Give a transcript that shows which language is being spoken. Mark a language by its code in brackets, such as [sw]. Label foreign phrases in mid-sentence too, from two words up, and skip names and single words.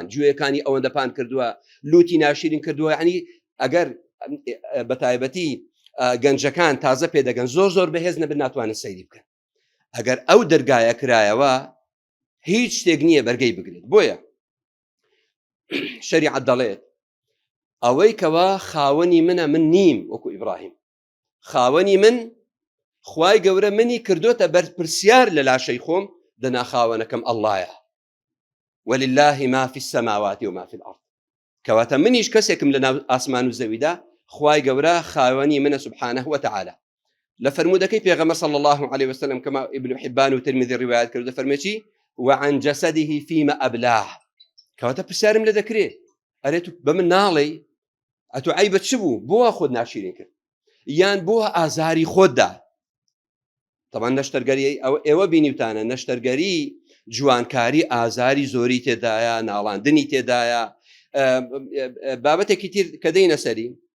[ckb] گوێیەکانی ئەوەندەپان کردووە لوتی ناشرین کردووە ینی ئەگەر بەتایبەتی گەنجەکان تازە پێدەگەن زۆر بەهێز نەبن ناتوانن سەیری بکەن ئەگەر ئەو دەرگایە کرایەوە هیچ شتێک نییە بەرگەی بگرێت بۆیە شەریعەت دەڵێت ئەوەی کەوا خاوەنی منە من نیم وەکو ئیبراهیم خاوەنی من خوای گەورە منی کردوتە بەرپرسیار لە لاشەی خۆم دەنا خاوەنەکەم ئەڵڵایە [ar] ولله ما في السماوات وما في الأرض [ckb] کەواتە منیش کەسێکم لە ناو ئاسمان و زەویدا خوای گەورە خاوەنی منە [ar] سبحانه وتعالى [ckb] لە فەرمودەکەی پێغەمبەر [ar] صلى الله عليه وسلم كما [ckb] ابن حبان و ترمذی ڕیوایەت کردو فەرمێکی [ar] وعن جسده فيما أبلاه [ckb] کەواتە پرسیارم لێ دەکرێت ئەرێ تو بە من ناڵێ ئەتو عیبەت چ بوو بۆ خۆت ناشرین کرد یان بۆ ئازاری خۆتدا طبعا نەشتەرگەری ئێوە بینیوتانە نەشتەرگەری جوانکاری ئازاری زۆری تێدایە ناڵاندنی تێدایە بابەتێکی تر کە دەینە سەری